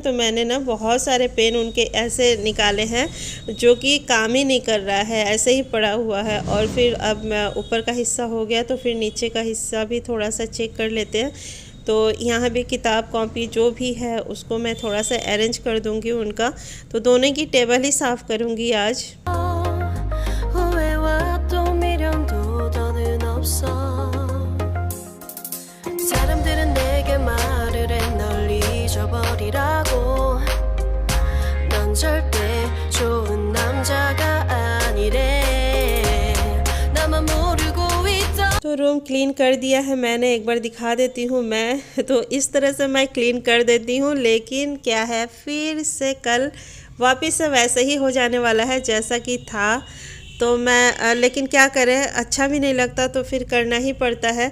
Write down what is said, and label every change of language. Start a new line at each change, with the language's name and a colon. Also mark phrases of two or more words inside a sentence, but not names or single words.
Hindi: तो मैंने ना बहुत सारे पेन उनके ऐसे निकाले हैं जो कि काम ही नहीं कर रहा है, ऐसे ही पड़ा हुआ है। और फिर अब ऊपर का हिस्सा हो गया, तो फिर नीचे का हिस्सा भी थोड़ा सा चेक कर लेते हैं। तो यहाँ भी किताब कॉपी जो भी है उसको मैं थोड़ा सा अरेंज कर दूँगी उनका। तो दोनों की टेबल ही साफ़ करूँगी आज।
Korean: 후회와 또 미련도 더는 없어 사람들은 내게 말을 해 널 잊어버리라고 넌 절대 좋은 남자가 아니래 나만 모르고 있던
Hindi: तो
English: room clean
Hindi: कर दिया है मैंने, एक बार दिखा देती हूँ मैं। तो इस तरह से मैं क्लीन कर देती हूँ, लेकिन क्या है फिर से कल वापस से वैसे ही हो जाने वाला है जैसा कि था। तो मैं लेकिन क्या करें, अच्छा भी नहीं लगता तो फिर करना ही पड़ता है।